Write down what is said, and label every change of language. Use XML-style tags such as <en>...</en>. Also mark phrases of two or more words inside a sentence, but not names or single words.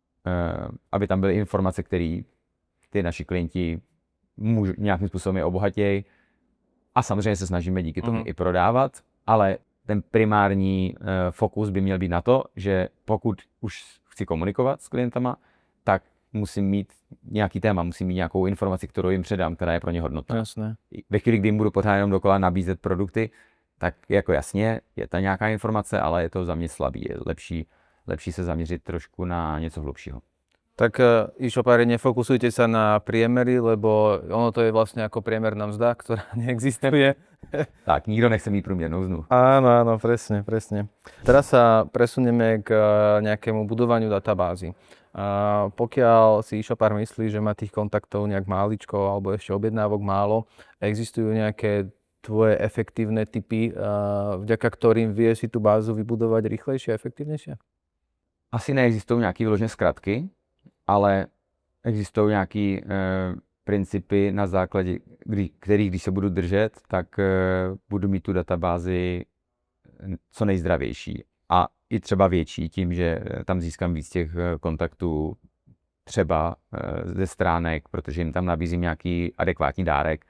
<cs>aby tam byly informace, které ty naši klienti nějakým způsobem je obohatějí a samozřejmě se snažíme díky tomu i prodávat, ale ten primární fokus by měl být na to, že pokud už chci komunikovat s klientama, tak musím mít nějaký téma, musím mít nějakou informaci, kterou jim předám, která je pro ně hodnotná. Jasné. Ve chvíli, kdy jim budu pořád jenom dokola nabízet produkty, tak jako jasně, je to nějaká informace, ale je to za mě slabý. Je lepší se zaměřit trošku na něco hlubšího.</cs> <sk>Tak e-shopári, nefokusujte sa na priemery, lebo ono to je vlastne ako priemerná mzda, ktorá neexistuje.</sk> <cs>Tak, nikto nechce mít průměrnou mzdu.</cs> <sk>Áno, presne. Teraz sa presunieme k nejakému budovaniu databázy. Pokiaľ si e-shopár myslí, že má tých kontaktov nejak máličko alebo ešte objednávok málo, existujú nejaké tvoje efektívne tipy, vďaka ktorým vie si tú bázu vybudovať rýchlejšie a efektívnejšie?</sk> <cs>Asi neexistují nějaké vyložené zkratky, ale existují nějaké principy, na základě kterých, když se budu držet, tak budu mít tu databázi co nejzdravější a i třeba větší tím, že tam získám víc těch kontaktů třeba ze stránek, protože jim tam nabízím nějaký adekvátní dárek.</cs>